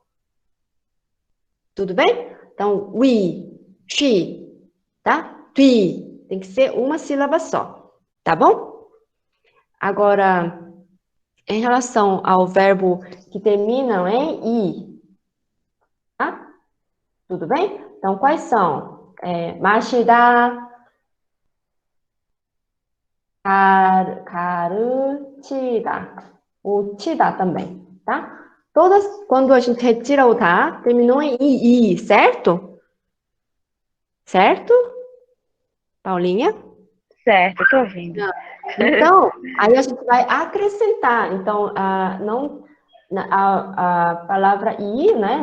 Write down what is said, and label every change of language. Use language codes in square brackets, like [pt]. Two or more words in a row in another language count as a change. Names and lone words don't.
[pt] Tudo bem? Então, ui, xi, tá? Tui. Tem que ser uma sílaba só. Tá bom? Agora, em relação ao verbo que terminam em i, tá? Tudo bem? Então, quais são? [ko] 마시다, 가르치다, [pt] o 치다 também, tá? Todas, quando a gente retira o tá, terminou em i, certo? Certo? Paulinha? Certo, tô ouvindo. Então, aí a gente vai acrescentar. Então, a palavra i, né?